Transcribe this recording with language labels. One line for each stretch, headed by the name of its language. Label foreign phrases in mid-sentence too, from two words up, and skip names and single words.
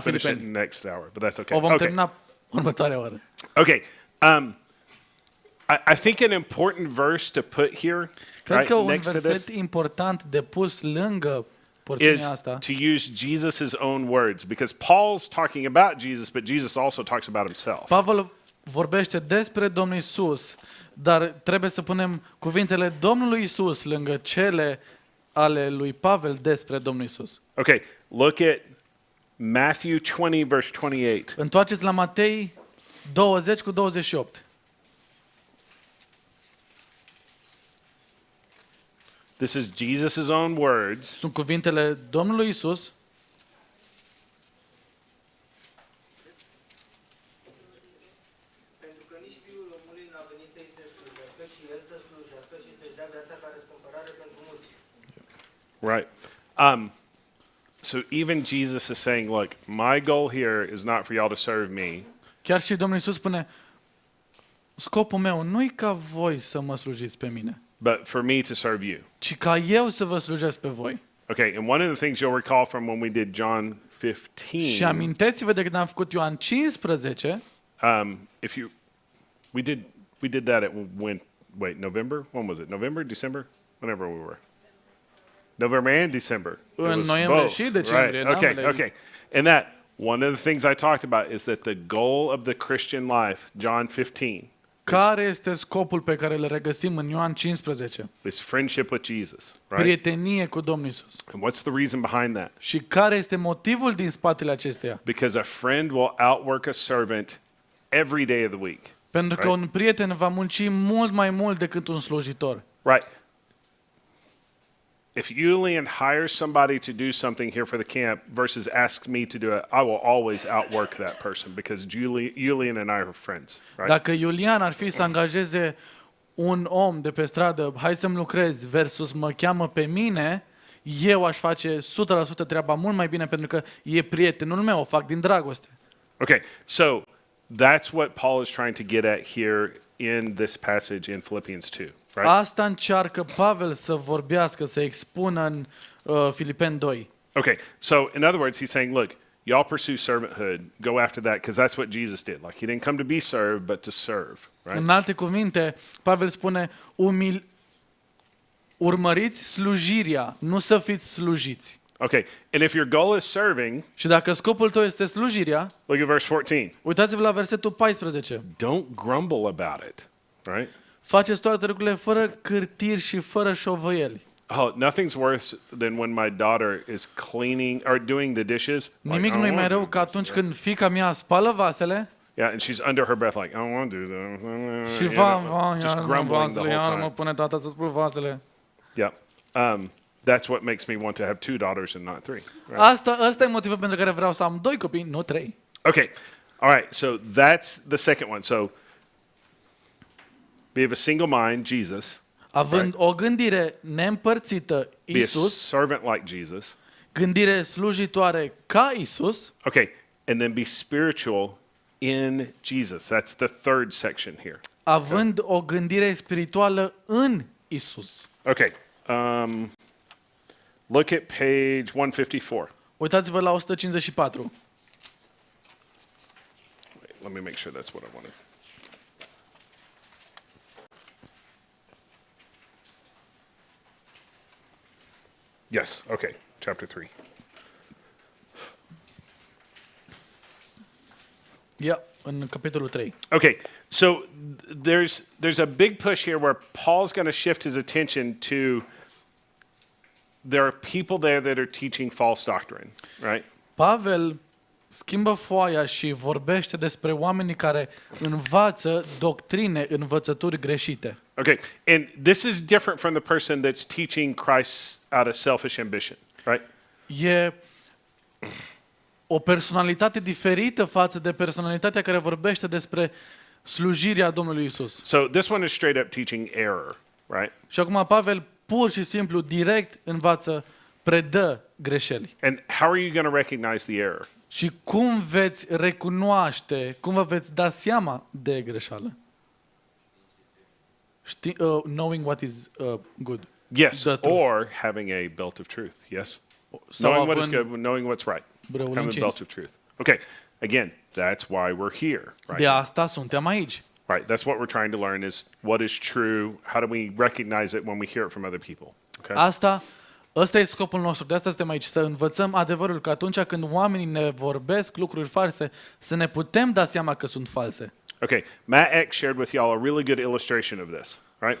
English: We'll finish it Filipeni. next hour, but that's okay.
Romanian: O vom
English: Okay.
Romanian: termina următoarea oră.
English: Okay. I think an important verse to put here,
Romanian: Cred că un
English: next to
Romanian: verset
English: this,
Romanian: important de pus lângă porțiunea
English: is
Romanian: asta
English: to use Jesus' own words, because Paul's talking about Jesus, but Jesus also talks about himself.
Romanian: Pavel vorbește despre Domnul Iisus, dar trebuie să punem cuvintele Domnului Iisus lângă cele ale lui Pavel despre Domnul Iisus.
English: Okay, look at Matthew 20, verse 28.
Romanian: Întoarceți la Matei 20 cu 28.
English: This is Jesus' own words.
Romanian: Sunt cuvintele Domnului Iisus. Pentru că nici Fiul omului n-a venit să-i se slujească, ci El să slujească și să-și dea viața ca răscumpărare pentru mulți.
English: Right. So even Jesus is saying, look, my goal here is not for y'all to serve me.
Romanian: Chiar și Domnul Iisus spune, scopul meu nu-i ca voi să mă slujiți pe mine,
English: But for me to serve you.
Romanian: ci ca eu să vă slujesc pe voi.
English: Okay, and one of the things you'll recall from when we did John 15.
Romanian: Și amintiți-vă de când am făcut Ioan 15,
English: We did that at November? When was it? November, December? Whenever we were. November and December. It
Romanian: În
English: was
Romanian: noiembrie
English: both,
Romanian: și decembrie,
English: right? Okay,
Romanian: ambele.
English: okay. And that one of the things I talked about is that the goal of the Christian life, John 15,
Romanian: care este scopul pe care îl regăsim în Ioan 15?
English: is friendship with Jesus, right?
Romanian: Prietenie cu Domnul Iisus.
English: And what's the reason behind that?
Romanian: Și care este motivul din spatele acesteia?
English: Because a friend will outwork a servant every day of the week.
Romanian: Pentru că
English: Right.
Romanian: un prieten va munci mult mai mult decât un slujitor.
English: Right. If Julian hires somebody to do something here for the camp versus asks me to do it, I will always outwork that person because Julian and I are friends, right?
Romanian: Dacă Iulian ar fi să angajeze un om de pe stradă, hai să-mi lucrezi, versus mă cheamă pe mine, eu aș face 100% treaba mult mai bine pentru că e prietenul meu, o fac din dragoste.
English: Okay, so that's what Paul is trying to get at here in this passage in Philippians 2, right?
Romanian: Asta încearcă Pavel să vorbească, să expună în Filipeni 2.
English: Okay, so in other words, he's saying, look, y'all pursue servanthood, go after that, because that's what Jesus did. Like, he didn't come to be served, but to serve, right?
Romanian: În alte cuvinte, Pavel spune, urmăriți slujirea, nu să fiți slujiți.
English: Okay, and if your goal is serving,
Romanian: Și dacă scopul tău este slujirea,
English: look at verse 14.
Romanian: uitați-vă la versetul 14.
English: Don't grumble about it, right?
Romanian: Faceți toate lucrurile fără cârtiri și fără șovăieli.
English: Oh, nothing's worse than when my daughter is cleaning or doing the dishes. Like,
Romanian: Nimic
English: I
Romanian: nu e
English: don't
Romanian: mai
English: wanna
Romanian: rău
English: do
Romanian: ca
English: this,
Romanian: atunci
English: right?
Romanian: când fiica mea spală vasele
English: Yeah, and she's under her breath like, I don't want to do that.
Romanian: și
English: You know,
Romanian: va,
English: just
Romanian: iar
English: grumbling the
Romanian: vasele,
English: whole
Romanian: iar mă
English: time.
Romanian: pune tata să spăl vasele.
English: Yeah. That's what makes me want to have 2 daughters and not 3. Right?
Romanian: Asta e motivul pentru care vreau să am 2 copii, nu 3.
English: Okay. All right. So that's the second one. So we have a single mind, Jesus.
Romanian: Având o gândire neîmpărțită,
English: Be a
Romanian: Iisus,
English: servant like Jesus.
Romanian: gândire slujitoare ca Iisus,
English: Okay. And then be spiritual in Jesus. That's the third section here.
Romanian: având o gândire spirituală în Iisus.
English: Okay. Look at page 154.
Romanian: Uitați-vă la 154.
English: Wait, let me make sure that's what I wanted. Yes. Okay. Chapter 3.
Romanian: Ia, în capitolul 3.
English: Okay, so there's a big push here where Paul's going to shift his attention to there are people there that are teaching false doctrine, right?
Romanian: Pavel schimbă foaia și vorbește despre oamenii care învață doctrine, învățături greșite.
English: Okay, and this is different from the person that's teaching Christ out of selfish ambition, right?
Romanian: E o personalitate diferită față de personalitatea care vorbește despre slujirea Domnului Isus.
English: So this one is straight up teaching error, right?
Romanian: Și acum Pavel pur și simplu direct învață, predă greșeli.
English: And how are you going to recognize the error?
Romanian: Și cum veți recunoaște, cum vă veți da seama de greșeală?
English: Knowing what is good. Yes, The truth. or having a belt of truth. Yes.
Romanian: Sau
English: Knowing what is
Romanian: având
English: good, knowing what's right.
Romanian: brăul
English: Having the belt
Romanian: încins.
English: of truth. Okay, again, that's why we're here, right?
Romanian: De asta suntem aici.
English: Right, that's what we're trying to learn is what is true, how do we recognize it when we hear it from other people, okay?
Romanian: Ăsta e scopul nostru, de asta suntem aici, să învățăm adevărul, că atunci când oamenii ne vorbesc lucruri false, să ne putem da seama că sunt false.
English: Okay, Matt X shared with y'all a really good illustration of this, right?